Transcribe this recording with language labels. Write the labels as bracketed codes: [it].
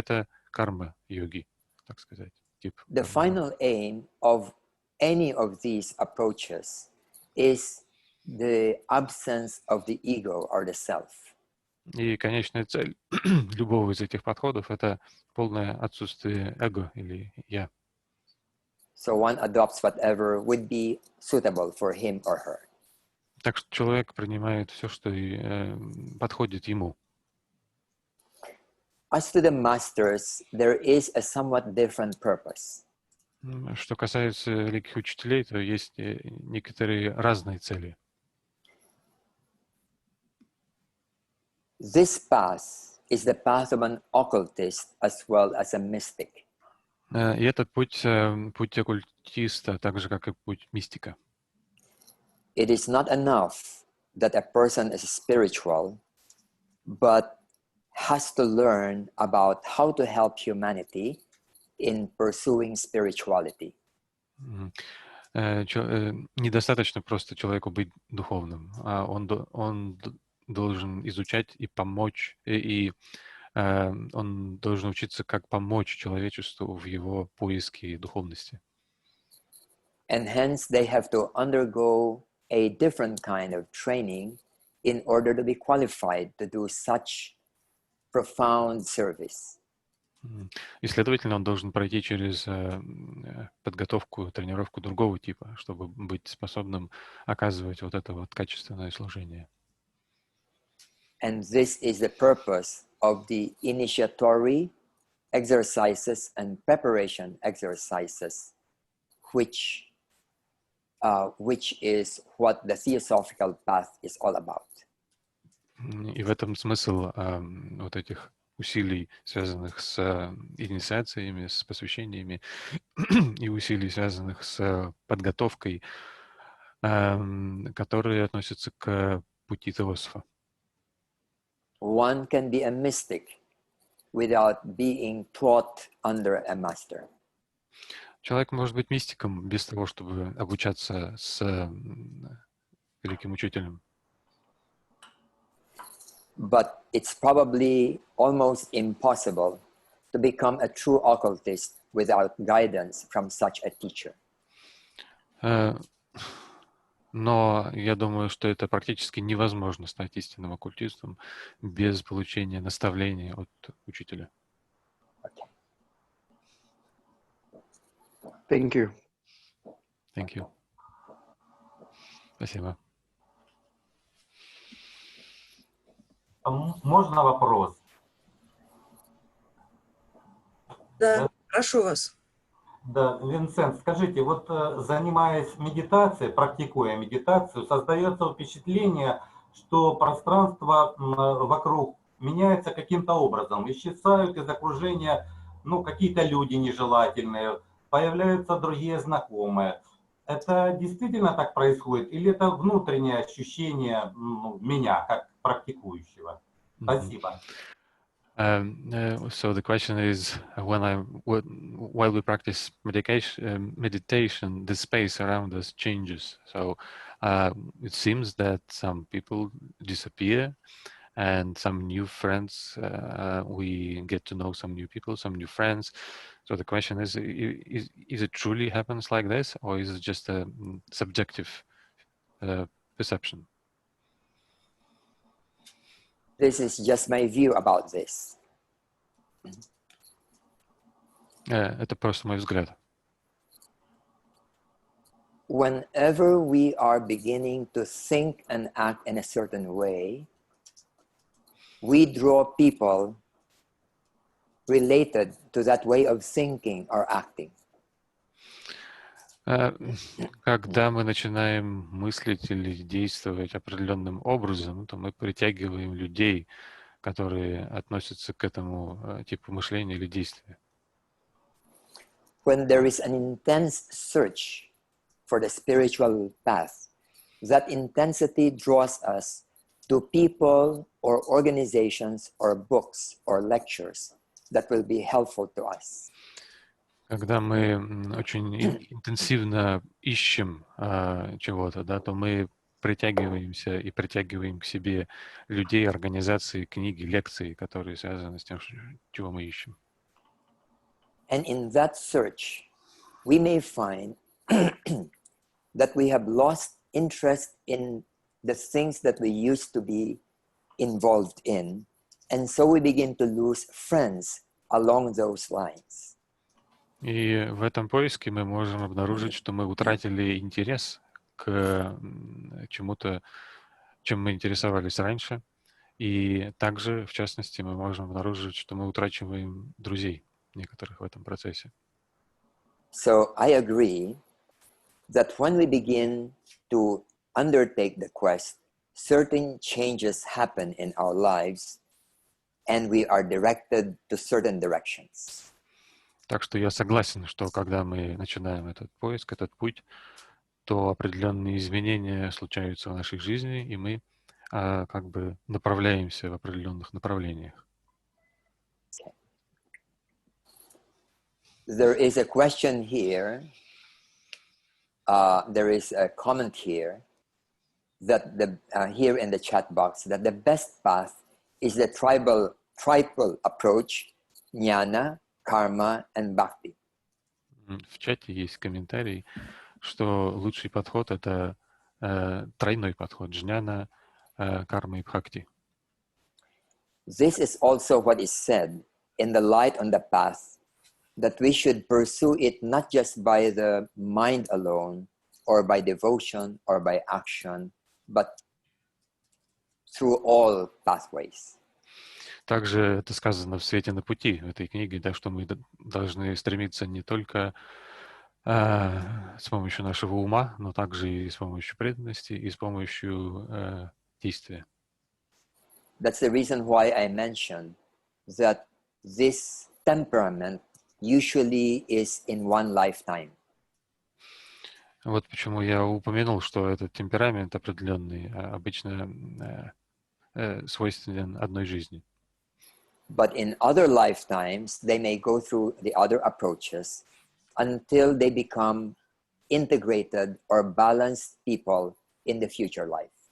[ru] Это карма-йоги, так сказать. Тип [en] The final aim of any of these approaches is the absence of the ego or the self. [ru] И конечная цель любого из этих подходов — это полное отсутствие эго или «я». [en] So one adopts whatever would be suitable for him or her. [ru] Так что человек принимает все, что подходит ему. [en] As to the masters, there is a somewhat different purpose. [ru] Что касается великих учителей, то есть некоторые разные цели. [en] This path is the path of an occultist as well as a mystic. [ru] И этот путь оккультиста, так же, как и путь мистика. [en] It is not enough that a person is spiritual, but has to learn about how to help humanity in pursuing spirituality. [ru] Недостаточно просто человеку быть духовным, а он должен изучать и помочь, и он должен учиться, как помочь человечеству в его поиске духовности. [en] And hence they have to undergo a different kind of training in order to be qualified to do such profound service. [ru] И, следовательно, он должен пройти через подготовку, тренировку другого типа, чтобы быть способным оказывать вот это вот качественное служение. [en] And this is the purpose of the initiatory exercises and preparation exercises, which is what the theosophical path is all about. [ru] И в этом смысл вот этих усилий, связанных с инициациями, с посвящениями, и усилий, связанных с подготовкой, которые относятся к пути теософа. [en] One can be a mystic without being taught under a master. [ru] Человек может быть мистиком без того, чтобы обучаться с великим учителем. [en] But it's probably almost impossible to become a true occultist without guidance from such a teacher. [ru] Но я думаю, что это практически невозможно стать истинным оккультистом без получения наставления от учителя. [en] Okay. Thank you. Thank you. [ru] Спасибо. Можно вопрос? Да, прошу вас. Да, Винсент, скажите, вот занимаясь медитацией, практикуя медитацию, создается впечатление, что пространство вокруг меняется каким-то образом. Исчезают из окружения, ну, какие-то люди нежелательные, появляются другие знакомые. Это действительно так происходит? Или это внутреннее ощущение меня, как практикующего? Спасибо. [en] So the question is, while we practice meditation, the space around us changes. So it seems that some people disappear, and some new friends, we get to know some new people, some new friends. So the question is it truly happens like this, or is it just a subjective perception? This is just my view about this. [ru] Это просто мой взгляд. [en] Whenever we are beginning to think and act in a certain way, we draw people related to that way of thinking or acting. [ru] Когда мы начинаем мыслить или действовать определенным образом, то мы притягиваем людей, которые относятся к этому типу мышления или действия. [en] When there is an intense search for the spiritual path, that intensity draws us to people or organizations or books or lectures that will be helpful to us. [ru] Когда мы очень интенсивно ищем чего-то, да, то мы притягиваемся и притягиваем к себе людей, организации, книги, лекции, которые связаны с тем, чего мы ищем. [en] And in that search, we may find that we have lost interest in the things that we used to be involved in, and so we begin to lose friends along those lines. [ru] И в этом поиске мы можем обнаружить, что мы утратили интерес к чему-то, чем мы интересовались раньше. И также, в частности, мы можем обнаружить, что мы утрачиваем друзей некоторых в этом процессе. [en] So I agree that when we begin to undertake the quest, certain changes happen in our lives, and we are directed to certain directions. [ru] Так что я согласен, что когда мы начинаем этот поиск, этот путь, то определенные изменения случаются в нашей жизни, и мы как бы направляемся в определенных направлениях. [en] Okay. There is a question here. There is a comment here that here in the chat box that the best path is the triple approach, jnana, karma and bhakti. [ru] В чате есть комментарий, что лучший подход — это тройной подход — джняна, карма и бхакти. [en] This is also what is said in the Light on the Path, that we should pursue it not just by the mind alone, or by devotion, or by action, but through all pathways. [ru] Также это сказано в «Свете на пути» в этой книге, да, что мы должны стремиться не только с помощью нашего ума, но также и с помощью преданности, и с помощью действия. [en] That's the reason why I mentioned that this temperament usually is in one lifetime. [ru] Вот почему я упомянул, что этот темперамент определенный обычно свойственен одной жизни. [en] But in other lifetimes, they may go through the other approaches until they become integrated or balanced people in the future life.